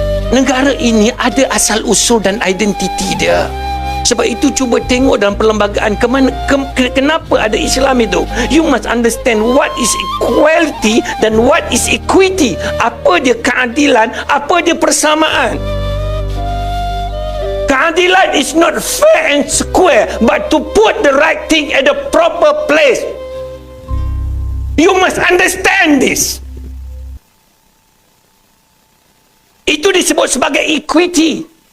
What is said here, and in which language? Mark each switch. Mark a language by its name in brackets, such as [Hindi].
[Malay] Negara ini ada asal usul dan identiti dia. Sebab itu cuba tengok dalam perlembagaan kenapa ada Islam itu. [English] You must understand what is equality dan what is equity. [Malay] Apa dia keadilan, apa dia persamaan. [English] Keadilan is not fair and square, but to put the right thing at the proper place. You must understand this. [Malay] Itu disebut sebagai equity.